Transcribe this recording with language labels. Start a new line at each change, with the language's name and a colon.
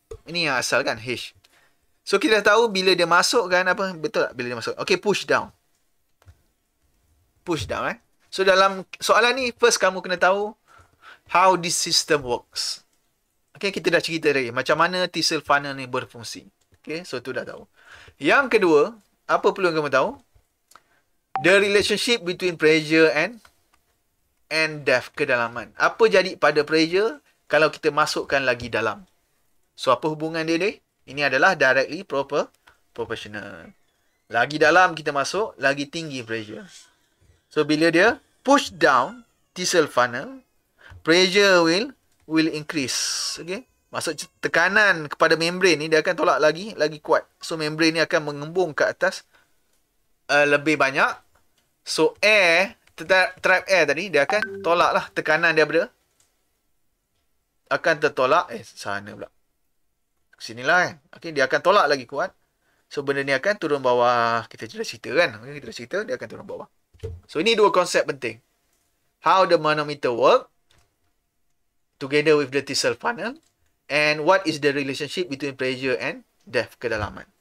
English: Ini yang asal kan, H. So kita dah tahu bila dia masuk kan apa? Betul tak bila dia masuk? Okey, push down. Push down So
Malay: dalam soalan ni,
English: first
Malay: kamu kena tahu
English: how this system works.
Malay: Okay, kita dah cerita tadi macam mana Tissot funnel ni berfungsi. Okay, so tu dah tahu. Yang kedua, apa perlu kamu tahu?
English: The relationship between pressure and depth, kedalaman.
Malay: Apa jadi pada pressure kalau kita masukkan lagi dalam? So apa hubungan dia ni? Ini adalah directly proportional. Lagi dalam kita masuk, lagi tinggi pressure. So bila dia push down Tissot funnel,
English: pressure will increase.
Malay: Okay. Maksud tekanan kepada membrane ni dia akan tolak lagi kuat. So membrane ni akan mengembung ke atas lebih banyak. So air, trap air tadi dia akan tolak lah tekanan dia akan tertolak. Sana pula. Sinilah kan. Okay, dia akan tolak lagi kuat. So benda ni akan turun bawah. Kita dah cerita kan. Okay, kita dah cerita dia akan turun bawah. So ini dua konsep penting.
English: How the manometer work together with the Tissot funnel, and what is the relationship between pressure and depth, kedalaman.